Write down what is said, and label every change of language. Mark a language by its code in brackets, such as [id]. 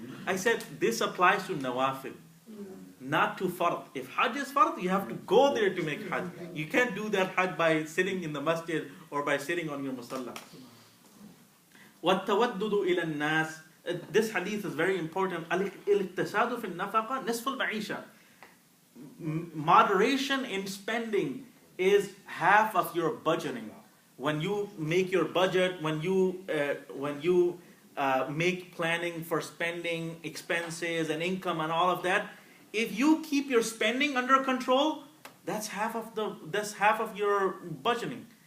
[en] I said, this applies to nawafil, not to fard. If Hajj is fard, you have to go there to make Hajj. You can't do that Hajj by sitting in the masjid or by sitting on your musalla. [ar] وَالتَّوَدُّدُ إِلَى النَّاسِ. [en] This hadith is very important. [ar] الاقتصاد في النفقة نصف المعيشة. [en] Moderation in spending is half of your budgeting. When you make your budget, when you make planning for spending, expenses and income and all of that, if you keep your spending under control, that's half of your budgeting.